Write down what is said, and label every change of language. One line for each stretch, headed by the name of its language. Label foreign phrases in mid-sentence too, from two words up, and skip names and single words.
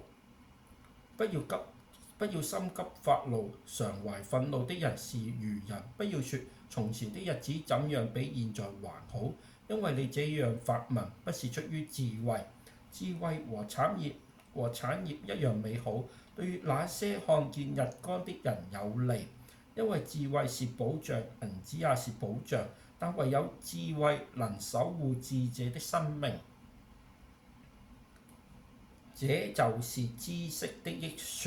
Chinese: 不要心急發怒，常懷憤怒的人是愚人。不要說從前的日子怎樣比現在還好，因為你這樣發問不是出於智慧。智慧和產業一樣美好，對那些看見日光的人有利，因為智慧是保障，銀子也是保障，但唯有智慧能守護智者的生命。這就是知識的益處。